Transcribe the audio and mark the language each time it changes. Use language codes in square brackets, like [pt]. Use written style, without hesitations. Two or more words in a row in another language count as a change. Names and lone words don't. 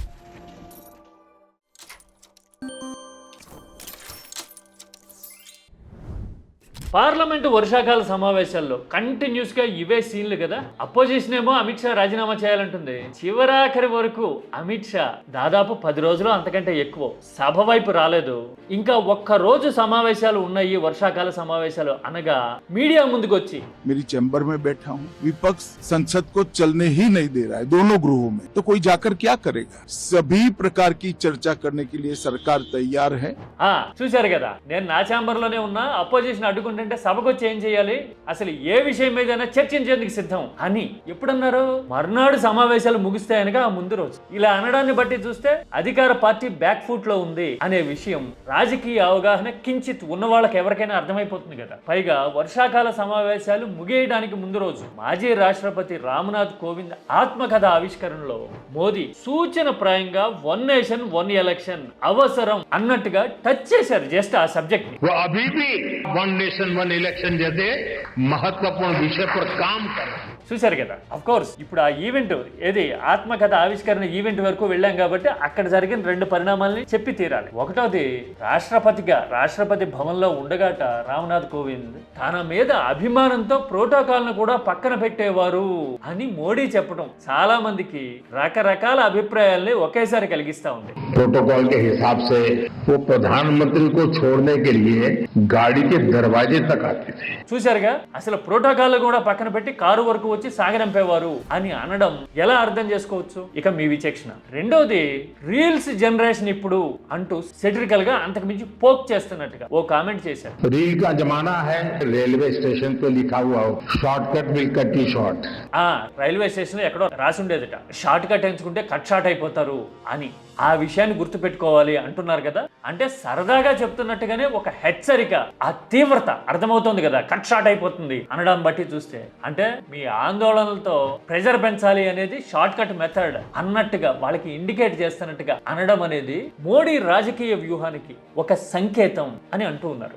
[te] పార్లమెంటు వర్షాకాల సమావేశాల్లో కంటిన్యూస్ గా ఇవే సీన్లు కదా. అపోజిషన్ ఏమో అమిత్ షా రాజీనామా చేయాలంటుంది. చివరాఖరి వరకు అమిత్ షా దాదాపు 10 రోజులు అంతకంటే ఎక్కువ సభ వైపు రాలేదు. ఇంకా ఒక్క రోజు సమావేశాలు ఉన్నాయి వర్షాకాల సమావేశాలు అనగా మీడియా ముందుకు వచ్చి [hi] मेरी चैम्बर में बैठा हूँ, विपक्ष संसद को चलने ही नहीं दे रहा है दोनों गृहों में, तो कोई जाकर क्या करेगा? सभी प्रकार की चर्चा करने के लिए सरकार तैयार है. [te] చూశారు కదా, నేను నా ఛాంబర్ లోనే ఉన్నా, అపోజిషన్ అడ్డుకుంటే సభకు వచ్చి ఏం చేయాలి, అసలు ఏ విషయం మీదైనా చర్చించేందుకు సిద్ధం అని ఎప్పుడన్నారు? మర్నాడు సమావేశాలు ముగిస్తాయనగా ఆ ముందు రోజు. ఇలా అనడాన్ని బట్టి చూస్తే అధికార పార్టీ [en] back foot [te] లో ఉంది అనే విషయం రాజకీయ అవగాహన కించిత్ ఉన్న వాళ్ళకి ఎవరికైనా అర్థమైపోతుంది కదా. పైగా వర్షాకాల సమావేశాలు ముగియడానికి ముందు రోజు మాజీ రాష్ట్రపతి రామ్నాథ్ కోవింద్ ఆత్మకథ ఆవిష్కరణలో మోదీ సూచన ప్రాయంగా [en] one nation one election [te] అవసరం అన్నట్టుగా టచ్ చేశారు జస్ట్ ఆ సబ్జెక్ట్ ని. [hi] अभी भी [en] one nation one election [hi] जैसे महत्वपूर्ण विषय पर काम कर रहे हैं. [te] చూశారు కదా. [en] of course [te] ఇప్పుడు ఆ ఈవెంట్ ఏది ఆత్మకథ ఆవిష్కరణ ఈవెంట్ వరకు వెళ్ళాం కాబట్టి అక్కడ జరిగిన 2 పరిణామాలని చెప్పి తీరాలి. ఒకటోది, రాష్ట్రపతిగా రాష్ట్రపతి భవన్ లో ఉండగాట రామ్నాథ్ కోవింద్ తన మీద అభిమానంతో ప్రోటోకాల్ ను కూడా పక్కన పెట్టేవారు అని మోడీ చెప్పడం చాలా మందికి రకరకాల అభిప్రాయాల్ని ఒకేసారి కలిగిస్తా ఉంది. [hi] प्रोटोकॉल के हिसाब से वो प्रधानमंत्री को छोड़ने के लिए गाड़ी के दरवाजे तक आते थे. [te] చూశారుగా, అసలు ప్రోటోకాల్ కూడా పక్కన పెట్టి కారు వరకు వచ్చి సాగనంపేవారు అని అనడం ఎలా అర్థం చేసుకోవచ్చు? ఇక మీ విచక్షణ. రెండోది, [en] reels generation [te] ఇప్పుడు అంటూ సెటిరికల్ గా అంతకు మించి పోక్ చేస్తున్నట్టుగా ఓ కామెంట్ చేశారు. [hi] रील का जमाना है, [en] railway station [hi] पे लिखा हुआ हो [en] shortcut will cut you short. railway station [te] లో ఎక్కడో రాసి ఉండేదట, [en] short cut [te] ఎంచుకుంటే [en] cut short [te] అయిపోతారు అని. ఆ విషయాన్ని గుర్తు పెట్టుకోవాలి అంటున్నారు కదా. అంటే సరదాగా చెప్తున్నట్టుగానే ఒక హెచ్చరిక, ఆ తీవ్రత అర్థమవుతోంది కదా. [en] cut short [te] అయిపోతుంది అనడం బట్టి చూస్తే అంటే మీ ఆందోళనలతో ప్రెజర్ పెంచాలి అనేది [en] short cut method [te] అన్నట్టుగా వాళ్ళకి ఇండికేట్ చేస్తున్నట్టుగా అనడం అనేది మోడీ రాజకీయ వ్యూహానికి ఒక సంకేతం అని అంటూ ఉన్నారు.